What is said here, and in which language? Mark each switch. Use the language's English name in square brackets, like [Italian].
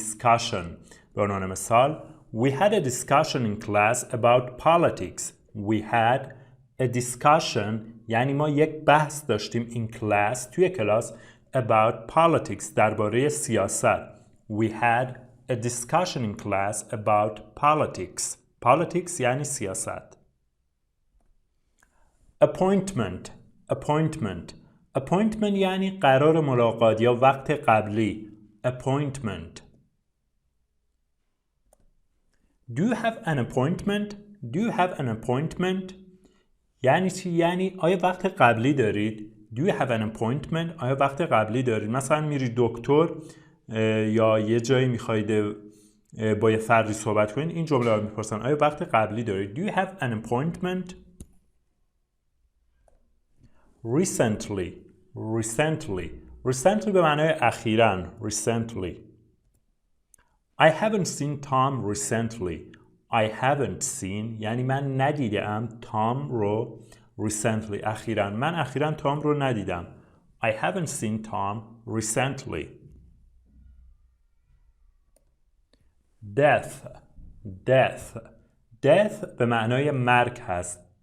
[English] discussion [Persian] به عنوان مثال [English] We had a discussion in class about politics. We had a discussion [Persian] یعنی ما یک بحث داشتیم [English] in class [Persian] توی کلاس [English] about politics [Persian] درباره سیاست. [English] We had a discussion in class about politics. [Persian] Politics یعنی سیاست. Appointment یعنی قرار ملاقات یا وقت قبلی. [English] Appointment. Do you have an appointment? [Persian] یعنی چی؟ یعنی آیا وقت قبلی دارید؟ [English] Do you have an appointment? [Persian] آیا وقت قبلی دارید؟ مثلا میری دکتر یا یه جایی میخواید با یه فردی صحبت کنید، این جمله رو میپرسن آیا وقت قبلی دارید؟ [English] Do you have an appointment? [Persian] Recently به معنای اخیراً. [English] Recently. I haven't seen Tom recently. I haven't seen [Persian] یعنی من ندیدم تام رو recently اخیراً. من اخیراً تام رو ندیدم. [English] I haven't seen Tom recently. [Persian] Death به معنای مرگ هست.